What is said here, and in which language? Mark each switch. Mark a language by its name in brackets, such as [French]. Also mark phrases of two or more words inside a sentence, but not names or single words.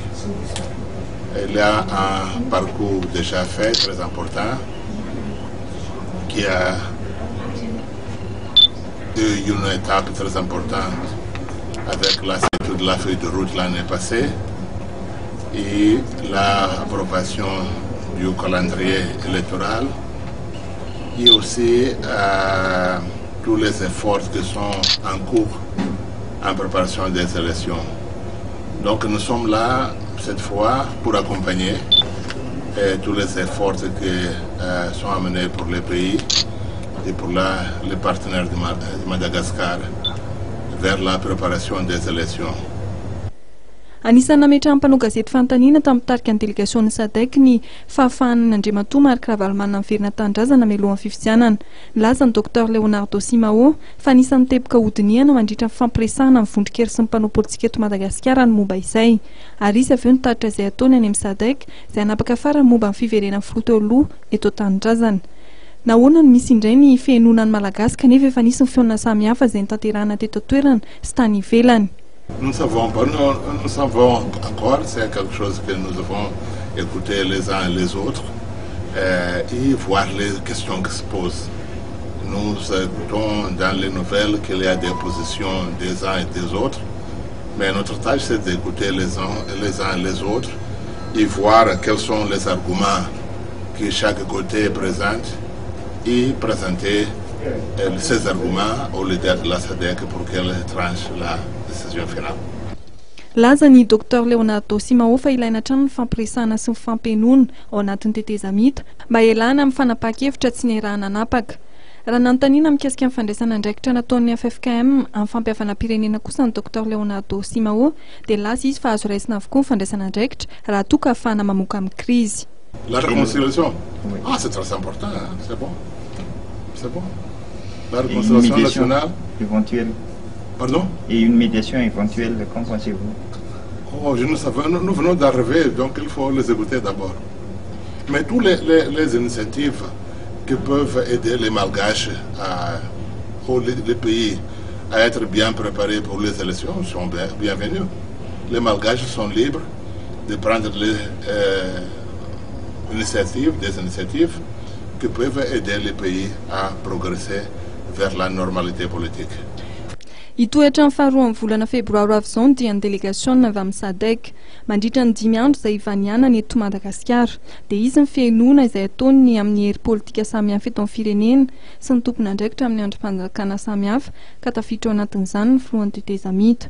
[French] Il y a un parcours déjà fait très important qui a eu une étape très importante avec la signature de la feuille de route l'année passée et l'approbation du calendrier électoral et aussi tous les efforts qui sont en cours en préparation des élections. Donc nous sommes là cette fois pour accompagner tous les efforts qui sont amenés pour le pays et pour les partenaires de Madagascar vers la préparation des élections. [Malagasy] Anisany nametra amin'ny mpanao gazety fanontaniana tamin'ny mitarika ny délégation ny SADC ny fahafahan'ny Andriamatoa ary Ravalomanana miverina tandrazana mialohan'ny fifidianana. Nilaza ny docteur Leonardo Simao fa anisan'ny teboka hodiniana mandritra ny fampiresahana amin'ny vondrikery sy ny mpanao politika eto Madagasikara ny momba izay ary izy avy eo nitaritra izay ataony any amin'ny SADC izay hanapaka afara ny momba ny fiverenan'ny filoha teo aloha eto tandrazana. Nahoana ny misy indray ny fihainoana ny malagasy kanefa efa nisy ny fihaonana samihafa izay nitanterahana teto toerana sy tany ivelany. [French] Nous ne savons pas, nous savons encore, c'est quelque chose que nous avons écouté les uns et les autres et voir les questions qui se posent. Nous écoutons dans les nouvelles qu'il y a des positions des uns et des autres, mais notre tâche c'est d'écouter les uns et les autres et voir quels sont les arguments que chaque côté présente et présenter ces arguments au leader de la SADC pour qu'elle tranche la décision finale. [Malagasy] Laza ny docteur Leonardo Simao fa ilaina hatrany ny fampiresahana sy ny fampenoana ao anatin'ny tetezamita mba ialana amin'ny fanapaka-hevitra tsy niarahana anapaka. Raha nanontaniana mikasika amin'ny fandraisana andraikitra nataon'ny FFKM amin'ny fampihavana-pirenena kosa ny docteur Leonardo Simao dia laza izy fa azo raisina avokoa ny fandraisana andraikitra raha toa ka ahafahana mamoaka amin'ny crise. [French] La réconciliation, c'est très important, hein? C'est bon. C'est bon. La réconciliation nationale éventuelle. Pardon? Et une médiation éventuelle, qu'en pensez-vous? Oh, je ne sais pas. Nous venons d'arriver, donc il faut les écouter d'abord. Mais toutes les initiatives qui peuvent aider les Malgaches ou les pays à être bien préparés pour les élections sont bienvenues. Les Malgaches sont libres de prendre des initiatives qui peuvent aider les pays à progresser vers la normalité politique. [Malagasy] Hitoetra ny faharoa amin'ny volana febroary avy izao dia ny délégation avy amin'ny SADC mandritra ny 5 andro izay ivanianany eto Madagasikara dia izy ny fihainoana izay ataony amin'ny hery politika samihafa eto amin'ny firenena sy ny tompona andraikitra amin'ny androm-panjakana samihafa ka tafiditra ao anatin'izany ny filohan'ny tetezamita.